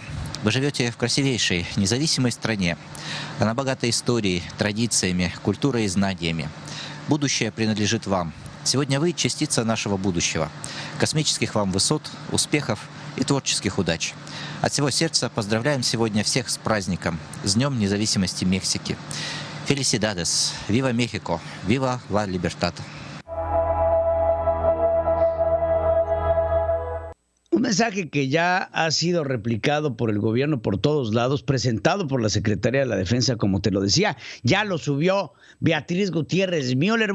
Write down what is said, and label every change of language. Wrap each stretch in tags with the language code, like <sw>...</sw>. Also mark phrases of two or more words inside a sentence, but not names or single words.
<ru>Вы живете в красивейшей, независимой стране. Она богата историей, традициями, культурой и знаниями. Будущее принадлежит вам. Сегодня вы – частица нашего будущего. Космических вам высот, успехов и творческих удач. От всего сердца поздравляем сегодня всех с праздником, с Днем независимости Мексики.</ru> <es>Felicidades, viva México, viva la libertad. Un mensaje que ya ha sido replicado por el gobierno por todos lados, presentado por la Secretaría de la Defensa, como te lo decía, ya lo subió Beatriz Gutiérrez Müller.</es>